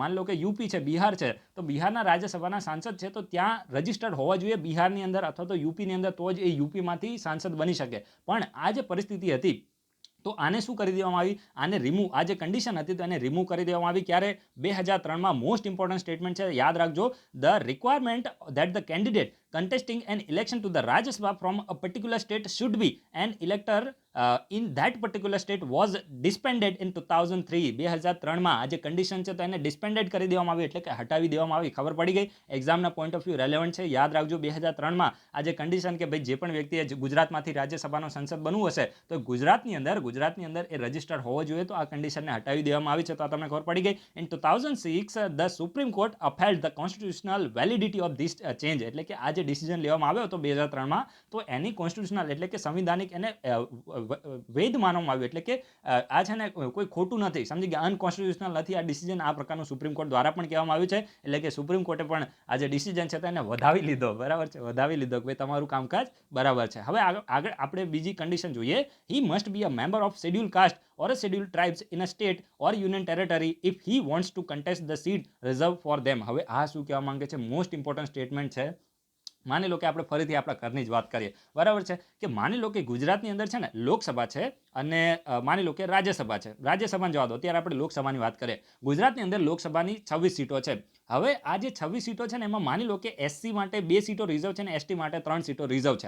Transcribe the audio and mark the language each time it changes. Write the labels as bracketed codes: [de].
[gu] માની લો કે યુપી છે, બિહાર છે, તો બિહારના રાજ્યસભાના સાંસદ છે, તો ત્યાં રજિસ્ટર્ડ હોવા જોઈએ બિહારની અંદર અથવા તો યુપીની અંદર, તો જ એ યુપીમાંથી સાંસદ બની શકે. પણ આ જે પરિસ્થિતિ હતી, તો આને શું કરી દેવામાં આવી? આને રિમૂવ, આ જે કન્ડિશન હતી, તો એને રિમૂવ કરી દેવામાં આવી. ક્યારે? 2003માં. [en] most important statement [gu] છે, યાદ રાખજો. [en] The requirement that the candidate contesting an election to the Rajya Sabha from a particular state should be an elector in that particular state was disbanded in 2003. [gu] 2003માં આ જે condition છે, તો એને ડિસ્પેન્ડેડ કરી દેવામાં આવી, એટલે કે હટાવી દેવામાં આવી. ખબર પડી ગઈ? એક્ઝામના પોઈન્ટ ઓફ વ્યૂ રેલેવન્ટ છે, યાદ રાખજો. 2003માં આ જે કન્ડિશન કે ભાઈ જે પણ વ્યક્તિએ ગુજરાતમાંથી રાજ્યસભાનો સંસદ બનવું હશે, તો ગુજરાતની અંદર એ રજિસ્ટર્ડ હોવો જોઈએ. તો આ કન્ડિશનને હટાવી દેવામાં આવી છે. તો આ તમને ખબર પડી ગઈ. [en] In 2006 the supreme court upheld the constitutional validity of this change. [gu] એટલે કે આ જે ડિસિઝન લેવામાં આવ્યો હતો 2003માં, તો એની કોન્સ્ટિટ્યુશનલ એટલે કે સંવિધાનિક એને વૈધ માનવામાં આવ્યું. એટલે કે આ છે ને કોઈ ખોટું નથી, સમજી ગયા? અનકોન્સ્ટિટ્યુશનલ નથી આ ડિસિઝન. આ પ્રકારનું સુપ્રીમ કોર્ટ દ્વારા પણ કહેવામાં આવ્યું છે. એટલે કે સુપ્રીમ કોર્ટે પણ આ જે ડિસિઝન છે, તો એને વધાવી લીધો, બરાબર છે, વધાવી લીધો કે ભાઈ તમારું કામકાજ બરાબર છે. હવે આગળ આપણે બીજી કન્ડિશન જોઈએ. [en] He must be a member of schedule caste or a scheduled tribes in a state or union territory if he wants to contest the seat reserved for them. [gu] હવે આ શું કહેવા માંગે છે? [en] most important statement [gu] છે. માની લો કે આપણે ફરીથી આપણા ઘરની જ વાત કરીએ, બરાબર છે, કે માની લો કે ગુજરાતની અંદર છે ને લોકસભા છે, અને માની લો કે રાજ્યસભા છે. રાજ્યસભાને જવા દો, અત્યારે આપણે લોકસભાની વાત કરીએ. ગુજરાતની અંદર લોકસભાની 26 સીટો છે. હવે આ જે 26 સીટો છે ને, એમાં માની લો કે એસસી માટે 2 સીટો રિઝર્વ છે ને એસટી માટે 3 સીટો રિઝર્વ છે.